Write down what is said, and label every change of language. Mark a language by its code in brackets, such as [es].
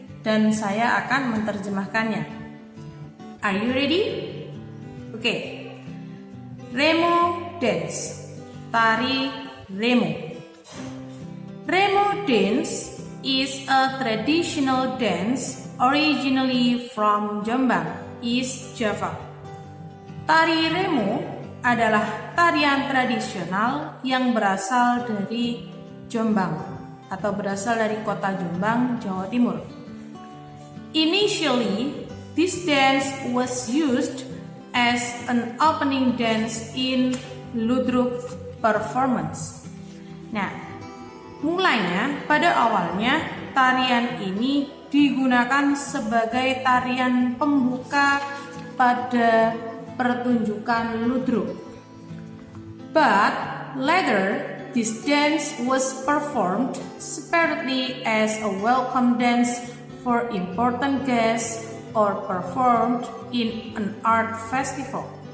[id] Dan saya akan menerjemahkannya. [en] Are you ready? [id] Okay. [en] Remo dance. [id] Tari Remo. [en] Remo dance is a traditional dance originally from Jombang, East Java. [id] Tari Remo adalah tarian tradisional yang berasal dari Jombang atau berasal dari kota Jombang, Jawa Timur. [en] Initially, this dance was used as an opening dance in Ludruk performance. [id] Nah, mulanya pada awalnya tarian ini digunakan sebagai tarian pembuka pada pertunjukan Ludruk. [en] But later, this dance was performed separately as a welcome dance for important guests or performed in an art festival.